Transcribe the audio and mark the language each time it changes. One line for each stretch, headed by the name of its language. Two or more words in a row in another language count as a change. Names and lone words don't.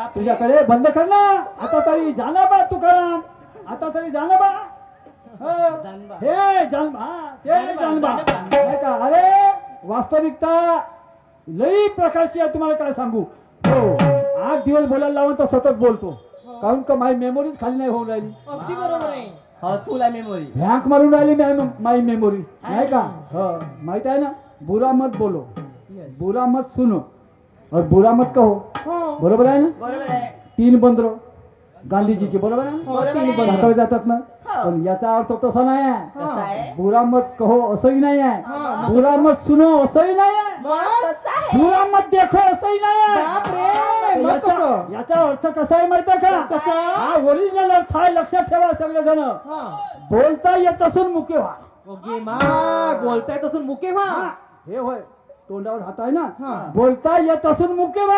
Marathi: तुझ्याकडे बंद कर ना आता तरी जानबा तुकाराम आता तरी जानबा हे जानबा ते जानबा नाही का अरे वास्तविकता लई प्रकारची आहे तुम्हाला काय सांगू हो 8 दिवस बोलायला लावून तर सतत बोलतो कारण का माझी मेमोरीच खाली नाही होऊन राहिली अगदी बरोबर आहे तुला मेमोरी हँक मारून राहिली माई मेमोरी नाही का माहित आहे ना
Hindi: बुरा मत बोलो बुरा मत सुनो और बुरा मत कहो
Marathi: बरोबर आहे ना बरोबर आहे 3 बंदरो गांधीजीचे बरोबर आहे हो, ना? तीन बंदरो. हातावर जातात ना हो. पण याचा अर्थ तसा नाही आहे कसं आहे
Hindi: बुरा मत कहो
Marathi: असंही नाही हा, आहे मग
Hindi: बुरा मत सुनो
Marathi: असंही नाही आहे मग कसं आहे
Hindi: बुरा मत देखो
Marathi: असंही नाही आहे बापरे मग कसं याचा अर्थ कसा आहे माहिती आहे का कसा? हा ओरिजिनल अर्थ आहे लक्षात ठेवा सगळे जण हा बोलता येत असून मुके व्हा ओके मा बोलताय तसून मुके व्हा हा, हे होय तोंडावर हात आहे हा. ना बोलता येत असून मुके व्हा